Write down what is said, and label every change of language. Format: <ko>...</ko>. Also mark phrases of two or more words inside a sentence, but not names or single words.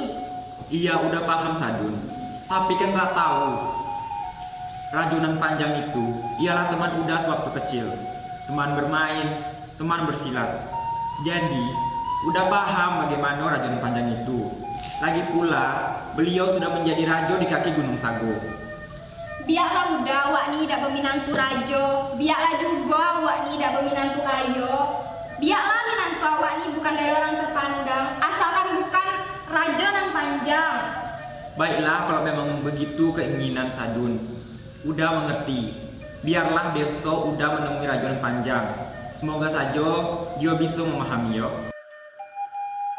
<id>Iya udah paham Sadun. Tapi kan nggak tahu. Rajonan Panjang itu ialah teman udah sewaktu kecil. Teman bermain, teman bersilat. Jadi, udah paham bagaimana Rajonan Panjang itu. Lagi pula, beliau sudah menjadi raja di kaki Gunung Sago. Biarlah udah awak ni dak berminantu rajo. Biarlah juga awak ni dak berminantu kayo. Biarlah minantu awak ni bukan dari orang terpandang, asalkan bukan Rajonan Panjang. Baiklah kalau memang begitu keinginan Sadun. Udah mengerti. Biarlah besok udah menemui Rajonan Panjang. Semoga saja dia bisa memahami yo.</id>